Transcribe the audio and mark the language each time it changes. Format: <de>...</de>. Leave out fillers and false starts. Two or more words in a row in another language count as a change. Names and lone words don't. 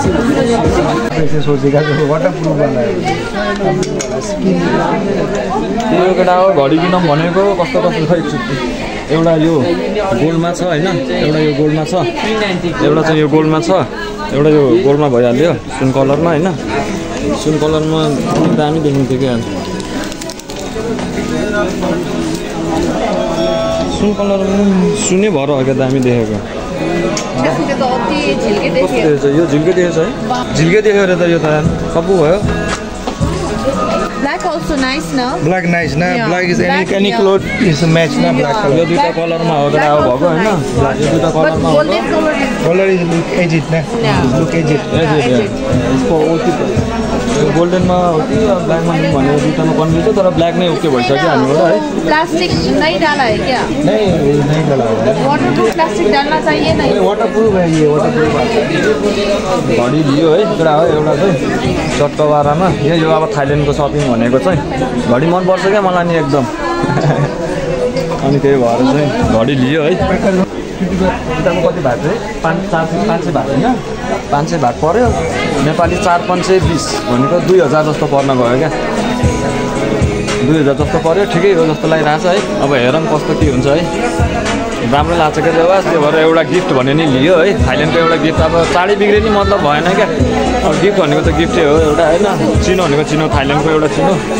<ne>यो केटा हो घडी किनौँ भनेको कस्तो छ एकचोटि एउटा यो गोल्डमा छ होइन एउटा यो गोल्डमा छ एउटा चाहिँ यो गोल्डमा छ एउटा यो गोल्डमा भइहाल्यो सुन कलरमा होइन सुन कलरमा दामी देखिन्थ्यो क्या सुन कलर सुनै भएर हो क्या दामी देखेको यो झिल्के देखेछ है झिल्के देख्यो अरे त यो त सबै भयो</ne> <en>Black also nice now. Black nice na. Yeah. Black is any cloth is a match na black color.</en> <ne>यो दुईटा कलरमा हो त अब भएको हैन यो दुईटा कलरमा हो</ne> <en>Golden color is look aged na. Look aged.</en> <ne>यसको ओल्टी गोल्डनमा हो कि ब्ल्याकमा भनेर दुईटामा कन्फ्युज छ तर ब्ल्याक नै ओके भइसक्यो हामीबाट है</ne> <hi>प्लास्टिक नहीं डाला है क्या नहीं डाला है</hi> <en>waterproof plastic</en> <hi>डालना चाहिए नहीं वाटरप्रूफ है ये वाटरप्रूफ</hi> <ne>घडी लियो है कुरा हो एउटा चाहिँ चट्टाबारामा यो अब थाइल्यान्डको सपिङ भनेको चाहिँ घडी मनपर्छ क्या मलाई नि एकदम अनि त्यही भएर चाहिँ घडी लियो है किताबको कति भाग चाहिँ 500 भाग होइन 500 भाग पर्यो नेपाली 4,520 भनेको 2000 जस्तो पर्न गयो क्या 2000 जस्तो पर्यो ठिकै हो जस्तो लागिरहेको छ है अब हेरौँ कस्तो के हुन्छ है राम्रो लाग्छ क्या त्यो भएर एउटा गिफ्ट भने नि लियो है थाइल्यान्डको एउटा गिफ्ट अब चाँडै बिग्रे नि मतलब भएन क्या अब गिफ्ट भनेको त गिफ्टै हो एउटा होइन चिनो भनेको चिनो थाइल्यान्डको एउटा चिनो</ne>